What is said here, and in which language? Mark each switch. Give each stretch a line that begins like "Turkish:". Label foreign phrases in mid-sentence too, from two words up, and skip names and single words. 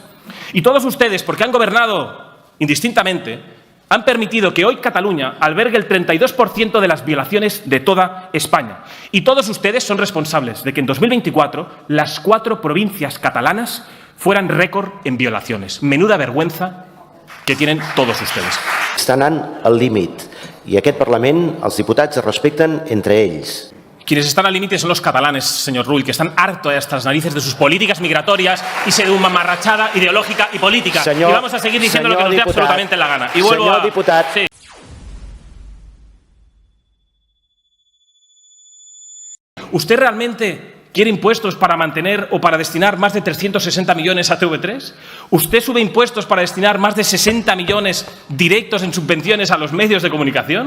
Spanish: Y todos ustedes, porque han gobernado indistintamente, han permitido que hoy Cataluña albergue el 32% de las violaciones de toda España. Y todos ustedes son responsables de que en 2024 las 4 provincias catalanas fueran récord en violaciones. Menuda vergüenza que tienen todos ustedes.
Catalan: Estan anant al límit i aquest Parlament, els diputats es respecten entre ells.
Spanish: Quienes están al límite son los catalanes, señor Rull, que están hartos hasta las narices de sus políticas migratorias y de una mamarrachada ideológica y política. Y vamos a seguir diciendo lo que nos dé absolutamente la gana. Y vuelvo
Catalan: Senyor diputat.
Spanish: Sí. ¿Usted realmente quiere impuestos para mantener o para destinar más de 360 millones a TV3? ¿Usted sube impuestos para destinar más de 60 millones directos en subvenciones a los medios de comunicación?